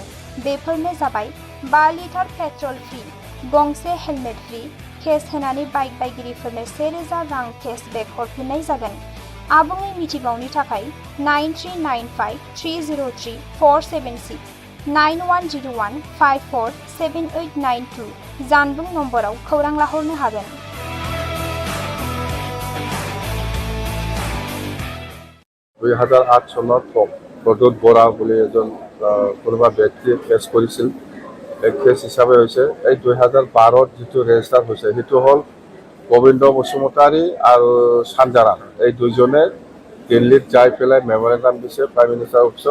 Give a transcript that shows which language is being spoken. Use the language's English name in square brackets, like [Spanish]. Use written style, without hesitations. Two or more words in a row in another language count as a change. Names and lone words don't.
[Bodo] बेफोरनो जाबाय 5 लिटार [English] petrol free, [Bodo] गंसे [English] helmet free, [Bodo] केस होनानै बाइक बायगिरिफोरनो 1,000 रां केसबेक हरफिननाय जागोन। आबुङै मिथिबावनो थाखाय 9395303476 9101547892 जानबुं नम्बराव खौरां लाहरनो हागोन। [Assamese] দুই হাজাৰ ৮ চনত বদত বৰা বুলি এজন কোনোবা ব্যক্তিয়ে কেছ কৰিছিল। এই কেছ হিচাপে হৈছে এই 2012ত যিটো ৰেজিষ্টাৰ হৈছে সেইটো হ'ল গোবিন্দ বসুমতাৰী আৰু চানজাৰাম, এই দুইজনে দিল্লীত যাই পেলাই মেমৰেণ্ডাম দিছে [English] prime minister [Assamese] অফিচত।